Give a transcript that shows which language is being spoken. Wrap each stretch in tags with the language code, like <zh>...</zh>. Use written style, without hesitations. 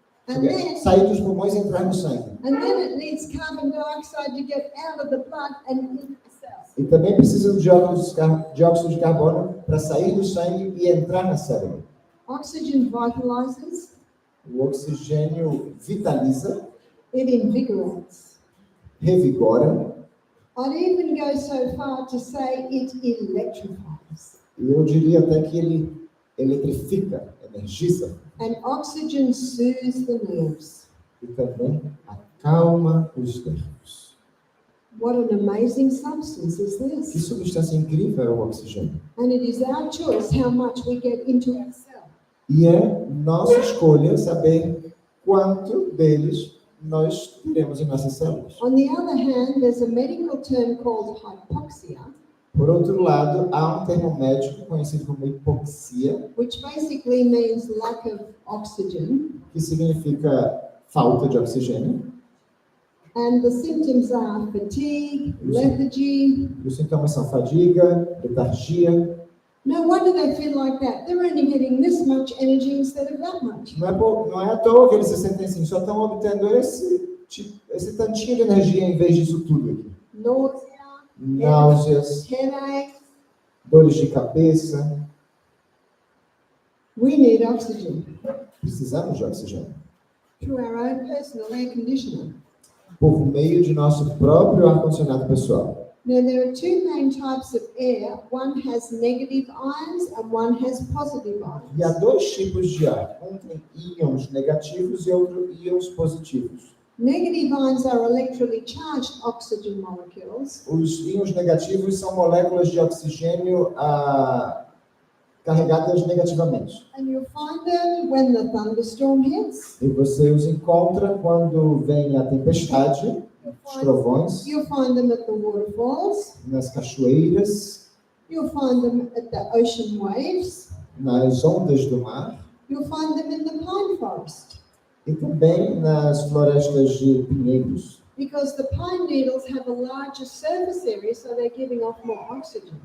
<en>And then</en> <pt>sair dos pulmões e entrar no sangue.</pt> <en>And then it needs carbon dioxide to get out of the blood and into the cells.</en> <pt>E também precisa de dióxido de carbono para sair do sangue e entrar na célula.</pt> <en>Oxygen vitalizes,</en> <pt>O oxigênio vitaliza,</pt> <en>it invigorates.</en> <pt>revigora,</pt> <en>I'd even go so far to say it electrifies.</en> <pt>e eu diria até que ele eletrifica, energiza,</pt> <en>And oxygen soothes the nerves.</en> <pt>e também acalma os nervos.</pt> <en>What an amazing substance is</en> <pt>Que</pt> <en>this?</en> <pt>substância incrível é o oxigênio.</pt> <en>And it is our choice how much we get into our cell.</en> <pt>E é nossa escolha saber quanto deles nós teremos em nossas células.</pt> <en>On the other hand, there's a medical term called hypoxia,</en> <pt>Por outro lado, há um termo médico conhecido como hipoxia,</pt> <en>which basically means lack of oxygen.</en> <pt>que significa falta de oxigênio.</pt> <en>And the symptoms are fatigue, lethargy.</en> <pt>E os sintomas são fadiga, letargia.</pt> <en>No wonder they feel like that. They're only getting this much energy instead of that much.</en> <pt>Não é à toa que eles se sentem assim, só estão obtendo esse tantinho de energia em vez disso tudo aqui.</pt> <en>Nausea,</en> <pt>Náuseas,</pt> <en>headache.</en> <pt>dores de cabeça.</pt> <en>We need oxygen</en> <pt>Precisamos de oxigênio.</pt> <en>through our own personal air conditioner.</en> <pt>Por meio de nosso próprio ar-condicionado pessoal.</pt> <en>Now, there are two main types of air. One has negative ions and one has positive</en> <pt>E há</pt> <en>ions.</en> <pt>dois tipos de ar. Um tem íons negativos e outro íons positivos.</pt> <en>Negative ions are electrically charged oxygen molecules,</en> <pt>Os íons negativos são moléculas de oxigênio carregadas negativamente.</pt> <en>and you'll find them when the thunderstorm hits.</en> <pt>E você os encontra quando vem a tempestade, os trovões,</pt> <en>You'll find them at the waterfalls.</en> <pt>nas cachoeiras,</pt> <en>You'll find them at the ocean waves.</en> <pt>nas ondas do mar</pt> <en>You'll find them in the pine forest,</en> <pt>e também nas florestas de pinheiros.</pt> <en>because the pine needles have a larger surface area, so they're giving off more oxygen.</en>